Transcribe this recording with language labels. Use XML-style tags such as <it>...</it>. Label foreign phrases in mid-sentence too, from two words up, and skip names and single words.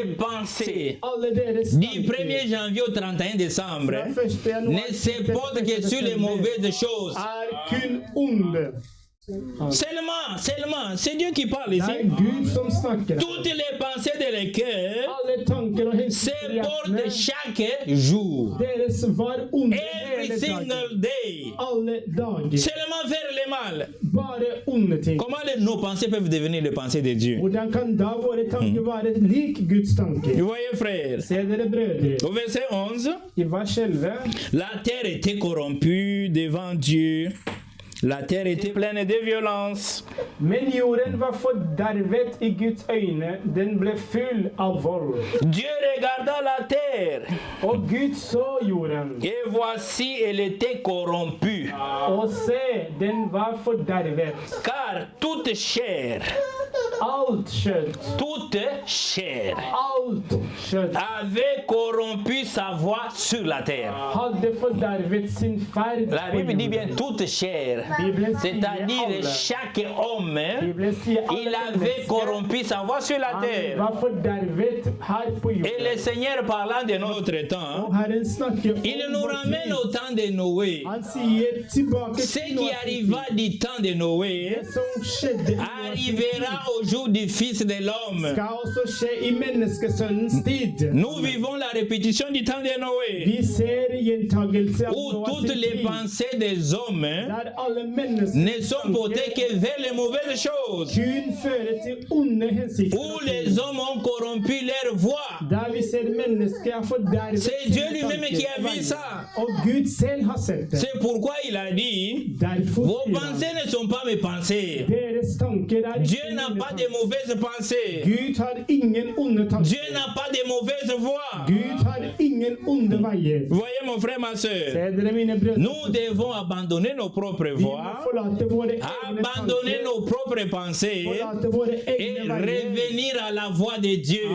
<no>Gud,</no> <fr>pensées,</fr> <no>alle deres</no> <fr>du</fr> <no>tanker,</no> <fr>1er janvier au 31 décembre,</fr> <no>fra 1. januar</no> <fr>ne se portent que sur les mauvaises choses.</fr> <no>kun onde.</no> <fr>Seulement, c'est Dieu qui parle</fr> <no>Det</no> <fr>ici.</fr> <no>Gud som snakker.</no> <fr>Toutes les pensées de les cœurs</fr> <no>Alle tanker og</no> <fr>se</fr> <no>hensikter i</no> <fr>portent</fr> <no>hjertene</no> <fr>chaque jour.</fr> <no>deres var onde</no> <en>Every</en> <no>hele dagen.</no> <en>single day.</en> <no>Alle dager.</no> <fr>Seulement faire le mal.</fr> <no>Bare onde ting.</no> <fr>Comment nos pensées peuvent devenir les pensées de Dieu?</fr> <no>Hvordan kan da våre tanker være lik Guds tanker?</no> <fr>Vous voyez, frères,</fr> <no>Se dere brødre.</no> <fr>au verset 11,</fr> <no>I vers 11.</no> <fr>la terre était corrompue devant Dieu. La terre était pleine de violence.</fr> <no>Men jorden var fordervet i Guds øyne. Den ble full av vold.</no> <fr>Dieu regarda la terre</fr> <no>Og Gud så jorden.</no> <fr>et voici, elle était corrompue.</fr> <no>Og se, den var fordervet.</no> <fr>Car toute chair,</fr> <no>Alt kjøtt. Alt kjøtt</no> <fr>avait corrompu sa voix sur la terre.</fr> <no>hadde fordervet sin ferd</no> <fr>La</fr> <no>på</no> <fr>Bible dit bien</fr> <no>jorden.</no> <fr>toute chair,</fr> <no>Bibelen sier</no> <fr>c'est-à-dire</fr> <no>alle.</no> <fr>chaque homme,</fr> <no>Bibelen sier</no> <fr>il</fr> <no>alle</no> <fr>avait</fr> <no>mennesker.</no> <fr>corrompu sa voix sur la</fr> <no>Han</no> <fr>terre.</fr> <no>var fordervet her på</no> <fr>Et</fr> <no>jorden.</no> <fr>le Seigneur parlant de notre temps,</fr> <no>Og Herren snakker om</no> <fr>il nous</fr> <no>vår</no> <fr>ramène</fr> <no>tid.</no> <fr>au temps de Noé.</fr> <no>Han sier tilbake</no> <fr>Ce</fr> <no>til</no> <fr>qui</fr> <no>Noahs</no> <fr>arriva</fr> <no>tid.</no> <fr>du temps de Noé</fr> <no>Det som skjedde i Noahs tid,</no> <fr>arrivera au jour du Fils de l'homme.</fr> <no>skal også skje i menneskesønnens tid.</no> <fr>Nous vivons la répétition du temps de Noé,</fr> <no>Vi ser gjentagelse av</no> <fr>où</fr> <no>Noahs</no> <fr>toutes les</fr> <no>tid,</no> <fr>pensées des hommes</fr> <no>der alle mennesker</no> <fr>ne sont portées que vers les mauvaises choses,</fr> <no>kun fører til onde hensikter.</no> <fr>où les hommes ont corrompu leur voix.</fr> <no>Der vi ser mennesker er fordervet.</no> <fr>C'est Dieu lui-même qui a vu ça.</fr> <no>Og Gud selv har sett det.</no> <fr>C'est pourquoi il a dit,</fr> <no>Derfor</no> <fr>vos</fr> <no>sier han,</no> <fr>pensées ne sont pas mes pensées.</fr> <no>deres tanker er</no> <fr>Dieu</fr> <no>ikke</no> <fr>n'a</fr> <no>mine</no> <fr>pas de</fr> <no>tanker.</no> <fr>mauvaises pensées.</fr> <no>Gud har ingen onde</no> <fr>Dieu</fr> <no>tanker.</no> <fr>n'a pas de mauvaises voix.</fr> <no>Gud har ingen onde veier.</no> <fr>Vous voyez mon frère, ma soeur,</fr> <no>Se dere mine brødre.</no> <fr>nous devons abandonner nos propres</fr> <no>Vi må</no> <fr>voix,</fr> <no>forlate våre egne</no> <fr>abandonner</fr> <no>tanker,</no> <fr>nos propres pensées</fr> <no>forlate våre</no> <fr>et</fr> <no>egne veier.</no> <fr>revenir à la voix de Dieu.</fr>